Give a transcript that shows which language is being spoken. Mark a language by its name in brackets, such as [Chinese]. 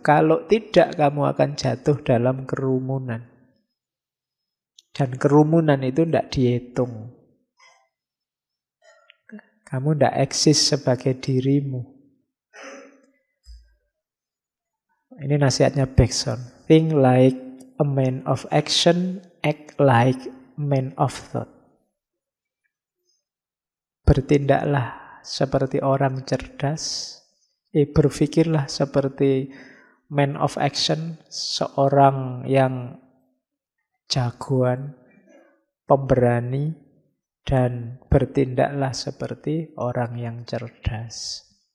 [Indonesian] Kalau tidak, kamu akan jatuh dalam kerumunan. Dan kerumunan itu tidak dihitung. Kamu tidak eksis sebagai dirimu. Ini nasihatnya Bergson. [English] Think like a man of action, act like man of thought. [Indonesian] Bertindaklah seperti orang cerdas, berpikirlah seperti [English] man of action, [Indonesian] seorang yang jagoan, pemberani, dan bertindaklah seperti orang yang cerdas.